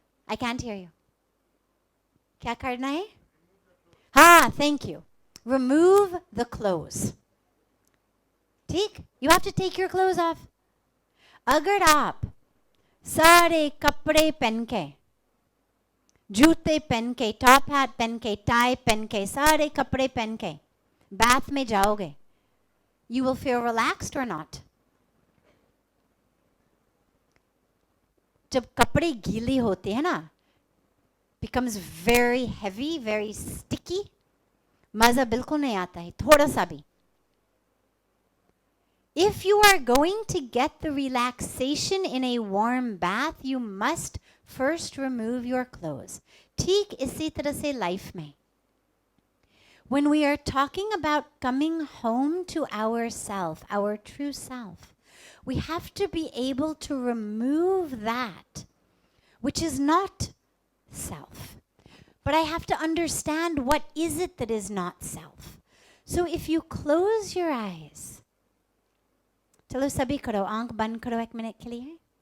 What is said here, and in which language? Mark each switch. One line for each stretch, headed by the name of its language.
English: I can't hear you.
Hindi: क्या करना है? हाँ,
English: thank you. Remove the clothes.
Hindi: ठीक?
English: You have to take your clothes off.
Hindi: अगर आप सारे कपड़े पहन के, जूते पहन के, टॉप हैट पहन के, टाई पहन के, सारे कपड़े पहन के bath में जाओगे,
English: you will feel relaxed or not?
Hindi: जब कपड़े गीले होते हैं ना,
English: becomes very heavy, very sticky,
Hindi: मजा बिल्कुल नहीं आता है, थोड़ा सा भी.
English: If you are going to get the relaxation in a warm bath, you must first remove your clothes.
Hindi: ठीक इसी तरह से life में.
English: When we are talking about coming home to ourself, our true self, we have to be able to remove that which is not self. But I have to understand what is it that is not self. So if you close your eyes,
Hindi: चलो सभी करो, आंख बंद करो 1 minute के लिए.